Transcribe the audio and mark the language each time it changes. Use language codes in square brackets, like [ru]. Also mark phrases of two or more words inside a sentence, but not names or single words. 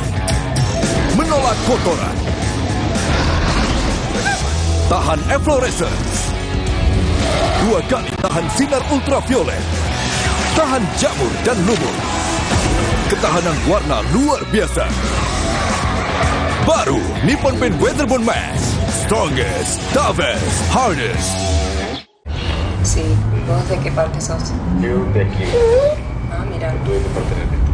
[id] Menolak kotoran, tahan efflorescence, 2 kali tahan sinar ultraviolet, tahan jamur dan lumut, ketahanan warna luar biasa. Baru Nippon Paint Weatherbond Max, [en] strongest, toughest, hardest. [es] Sí, ¿vos de qué parte sos? Yo de aquí. Ah, mira. Yo de parte de aquí.